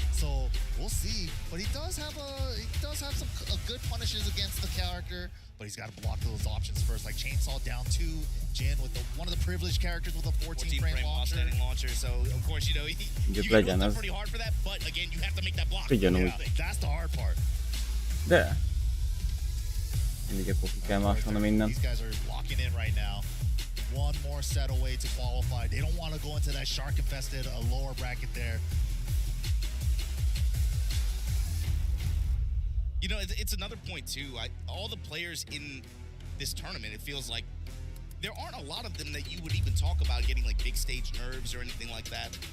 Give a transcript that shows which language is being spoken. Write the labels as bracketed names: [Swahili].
[English] So we'll see. But he does have some good punishes against the character. But he's got to block those options first, like chainsaw down 2, Jin with one of the privileged characters with a 14-frame launcher. Standing launcher. So of course you know you can go pretty hard for that. But again, you have to make that block. Yeah, that's the hard part. [Hungarian] De mindig akkor ki kell másolni mindent. [English] These guys are locking in right now. One more set away to qualify. They don't want to go into that shark-infested lower bracket there. You know, it's another point too. All the players in this tournament, it feels like there aren't a lot of them that you would even talk about getting like big stage nerves or anything like that.